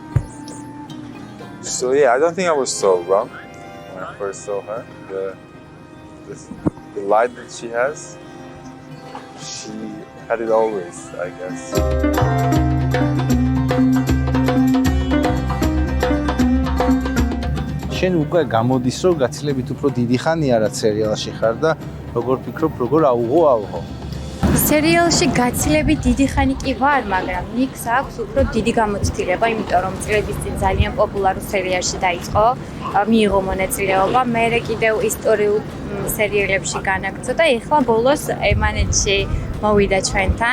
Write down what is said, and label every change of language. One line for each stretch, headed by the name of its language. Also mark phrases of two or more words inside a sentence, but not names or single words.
English: So yeah, I don't think I was so wrong when I first saw her. The light that she has, she had it always, I guess.
Georgian: შენ უკვე გამოდის რომ გაცილებით უფრო დიდი ხანია რა სერიალში ხარ და როგორ ფიქრობ როგორ აუღო სერიალში გაცილებით დიდი ხანი კი ვარ, მაგრამ ნიკს აქვს უფრო დიდი გამოცდილება, იმიტომ რომ წლების წინ ძალიან პოპულარულ სერიალში დაიწყო, მიიღო მონაწილეობა, მერე კიდევ ისტორიულ სერიალებში განაგრძო და ეხლა ბოლოს EMANET-ში მოვიდა ჩვენთან.